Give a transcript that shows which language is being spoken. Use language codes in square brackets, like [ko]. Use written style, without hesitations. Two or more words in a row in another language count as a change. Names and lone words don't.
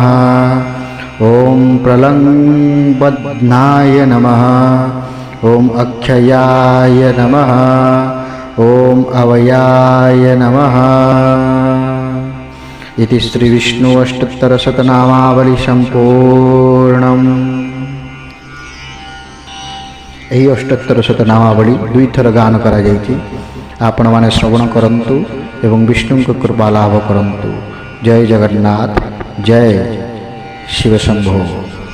[sa] ॐ प्रलम्बध्नाय नमः। ॐ अक्षयाय नमः। ॐ अवयाय नमः। इति श्रीविष्णु अष्टोत्तरशतनामावली संपूर्णम्। [or] ଏହି ଅଷ୍ଟୋତ୍ତର ଶତନାମାବଳୀ ଦୁଇଥର ଗାନ କରାଯାଇଛି। ଆପଣମାନେ ଶ୍ରବଣ କରନ୍ତୁ ଏବଂ ବିଷ୍ଣୁଙ୍କ କୃପା ଲାଭ କରନ୍ତୁ। ଜୟ ଜଗନ୍ନାଥ। ଜୟ ଶିବ ଶମ୍ଭୁ।